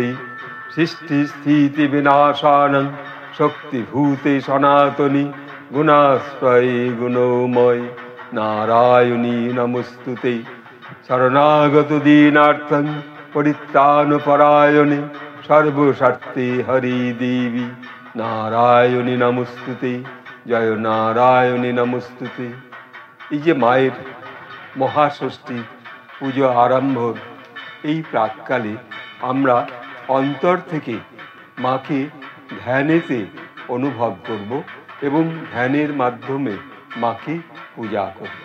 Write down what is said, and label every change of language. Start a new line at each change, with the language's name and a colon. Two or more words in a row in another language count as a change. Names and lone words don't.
Sanskrit: सृष्टि स्थिति विनाशानं शक्तिभूते सनातनी गुणाश्रये गुणोमय नारायणी नमोस्तुते। शरणागत दीनार्थं परित्राणपरायणे सर्वशक्ति हरि देवी नारायणी नमोस्तुते। जय नारायणी नमोस्तुते।
Bangla: এই যে মায়ের মহাষষ্ঠী পুজো আরম্ভর এই প্রাককালে আমরা অন্তর থেকে মাকে ধ্যানেতে অনুভব করব এবং ধ্যানের মাধ্যমে মাকে পূজা করব।